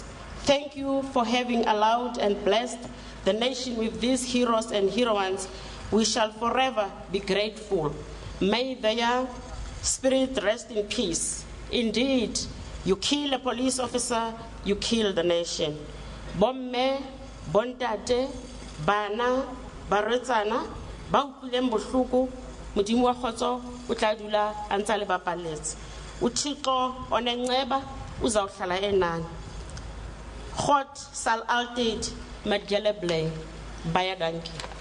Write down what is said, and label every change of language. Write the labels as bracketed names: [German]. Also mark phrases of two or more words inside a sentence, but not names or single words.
[English] Thank you for having allowed and blessed the nation with these heroes and heroines. We shall forever be grateful. May their spirit rest in peace. Indeed, you kill a police officer, you kill the nation. [Southern Sotho] Bomme, bontate, bana, baretsana, ba utlwileng bohloko, modimo wa kgotso o tla dula a ntse a le bapaletse. [Xhosa] Uthixo onenceba uzawuhlala enani. [Afrikaans] God sal altyd met julle bly. Baie dankie.